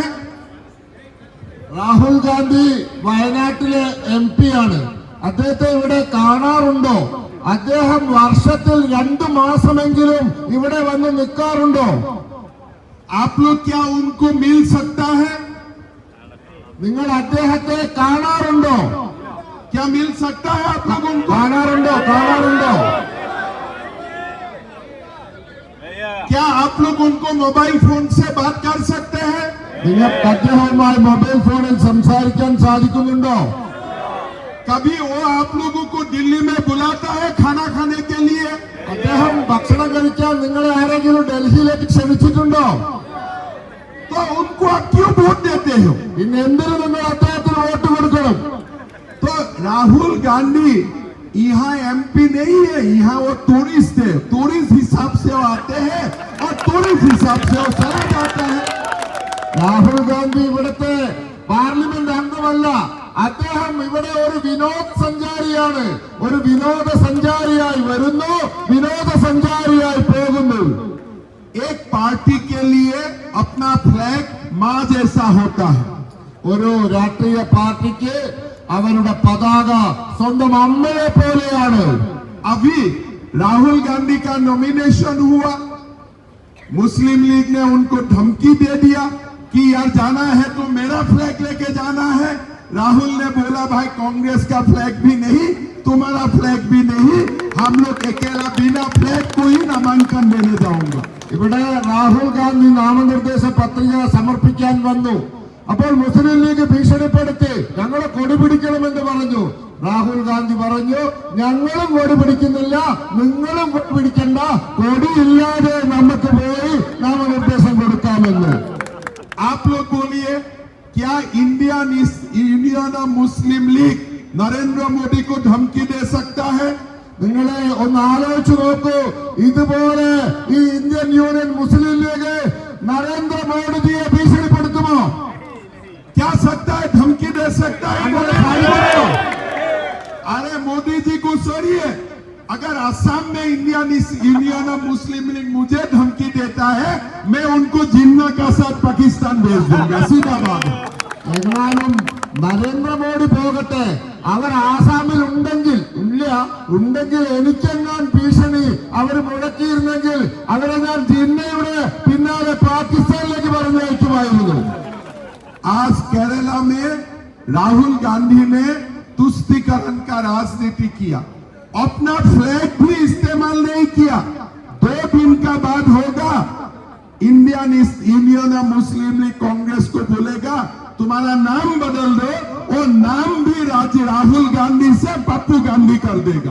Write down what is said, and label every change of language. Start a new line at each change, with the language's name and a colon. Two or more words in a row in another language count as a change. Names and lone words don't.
Malayalam: രാഹുൽ ഗാന്ധി വയനാട്ടിലെ MP ആണ്. അദ്ദേഹത്തെ ഇവിടെ കാണാറുണ്ടോ? അദ്ദേഹം വർഷത്തിൽ 2 മാസമെങ്കിലും ഇവിടെ വന്ന് നിൽക്കാറുണ്ടോ?
Hindi: आप लोग क्या उनको मिल सकता है?
Malayalam: നിങ്ങൾ അദ്ദേഹത്തെ കാണാറുണ്ടോ?
Hindi: क्या मिल सकता है आप लोग उनको?
Malayalam: കാണാറുണ്ടോ?
Hindi: क्या आप लोग उनको
English: mobile phone
Hindi: से बात कर सकते हैं?
Malayalam: നിങ്ങൾക്ക് അദ്ദേഹവുമായി മൊബൈൽ ഫോണിൽ സംസാരിക്കാൻ സാധിക്കുന്നുണ്ടോ?
Hindi: कभी वो आप लोगों को दिल्ली में बुलाता है खाना खाने के लिए?
Malayalam: അദ്ദേഹം ഭക്ഷണം കഴിക്കാൻ നിങ്ങളെ ആരെങ്കിലും ഡൽഹിയിലേക്ക് ക്ഷണിച്ചിട്ടുണ്ടോ?
Hindi: तो उनको आप क्यों वोट देते हो?
Malayalam: പിന്നെ എന്തിനു നിങ്ങൾ അദ്ദേഹത്തിന് വോട്ട് കൊടുക്കണം?
Hindi: तो राहुल गांधी यहाँ MP नहीं है, यहाँ वो टूरिस्ट है. टूरिस्ट हिसाब से वो आते हैं और टूरिस्ट हिसाब से वो चले जाते हैं.
Malayalam: രാഹുൽ ഗാന്ധി ഇവിടുത്തെ പാർലമെന്റ് അംഗമല്ല. അദ്ദേഹം ഇവിടെ ഒരു വിനോദസഞ്ചാരിയാണ്. ഒരു വിനോദസഞ്ചാരിയായി വരുന്നു, വിനോദസഞ്ചാരിയായി പോകുന്നു.
Hindi: एक पार्टी के लिए अपना फ्लैग मां जैसा होता है.
Malayalam: ഒരു രാഷ്ട്രീയ പാർട്ടിക്ക് അവരുടെ പതാക സ്വന്തം അമ്മയെ പോലെയാണ്.
Hindi: अभी राहुल गांधी का नॉमिनेशन हुआ, मुस्लिम लीग ने उनको धमकी दे दिया कि यार जाना है तो मेरा फ्लैग लेके जाना है. राहुल ने बोला भाई कांग्रेस का फ्लैग भी नहीं, तुम्हारा फ्लैग भी नहीं, हम लोग अकेला बिना फ्लैग को ही नामांकन देने जाऊंगा.
Malayalam: ഇവിടെ രാഹുൽ ഗാന്ധി നാമനിർദ്ദേശ പത്രിക സമർപ്പിക്കാൻ വന്നു. അപ്പോൾ മുസ്ലിം ലീഗ് ഭീഷണിപ്പെടുത്തി ഞങ്ങളെ കൊടി പിടിക്കണമെന്ന് പറഞ്ഞു. രാഹുൽ ഗാന്ധി പറഞ്ഞു ഞങ്ങളും കൊടി പിടിക്കുന്നില്ല, നിങ്ങളും കൊടി പിടിക്കണ്ട, കൊടിയില്ലാതെ നമുക്ക് പോയി നാമനിർദ്ദേശം കൊടുക്കാമെന്ന്.
Hindi: आप लोग बोलिए क्या इंडियन मुस्लिम लीग नरेंद्र मोदी को धमकी दे सकता है?
Malayalam: നിങ്ങളെ ഒന്ന് ആലോചിച്ചു നോക്കൂ. ഇതുപോലെ ഈ ഇന്ത്യൻ യൂണിയൻ മുസ്ലിം ലീഗ് നരേന്ദ്രമോദിജിയെ ഭീഷണിപ്പെടുത്തുമോ?
Hindi: क्या सकता है? धमकी दे सकता है? अरे मोदी जी को छोड़िए, अगर असम में इंडियन मुस्लिम लीग मुझे धमकी देता है, मैं उनको जिन्ना का साथ पाकिस्तान भेज दूंगा. सीधा बात.
Malayalam: എങ്ങാനും നരേന്ദ്രമോദി പോകട്ടെ, അവർ ആസാമിൽ ഉണ്ടെങ്കിൽ എനിക്കെങ്ങാൻ ഭീഷണി അവർ മുഴക്കിയിരുന്നെങ്കിൽ അവരെ ഞാൻ ജിന്നയുടെ പിന്നാലെ പാകിസ്ഥാനിലേക്ക് പറഞ്ഞയക്കുമായിരുന്നു.
Hindi: आज केरला में राहुल गांधी ने तुष्टीकरण का राजनीति किया, अपना फ्लैग भी इस्तेमाल नहीं किया. 2 दिन का बाद होगा इंडियन मुस्लिम लीग कांग्रेस को बोलेगा तुम्हारा नाम बदल दो और नाम भी राहुल गांधी से पप्पू गांधी कर देगा.